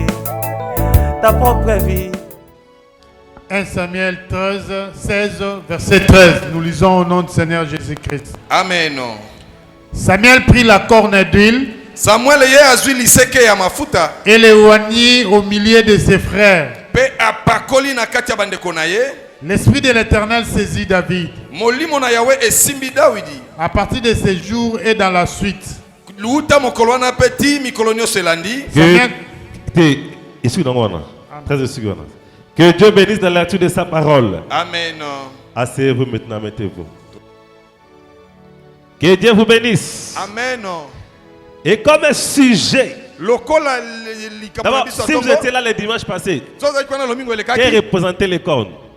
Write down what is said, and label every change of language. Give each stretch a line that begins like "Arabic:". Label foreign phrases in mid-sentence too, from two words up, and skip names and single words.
French: Ta propre vie. 1 Samuel 16, verset 13. Nous lisons au nom du Seigneur Jésus-Christ. Amen. Samuel prit la corne d'huile
Lingala: Samuel ye azwi liseke ya mafuta
French: et l'éloignit au milieu de ses frères.
Lingala: pe apakoli na kati ya bandeko na ye.
French: L'esprit de l'Éternel saisit David.
Lingala: Molimo na Yawe esimbi Dawidi.
French: À partir de ces jours et dans la suite.
Lingala: Luuta mokolo wana pe ti mikolo nyonso elandi.
French: Que Dieu bénisse dans la lecture de sa parole. Amen. Asseyez-vous maintenant, mettez-vous. Que Dieu vous bénisse. Amen. Et comme un sujet,
Lingala: Lokola
French: d'abord, si vous étiez là le dimanche passé, qui représentait les cornes?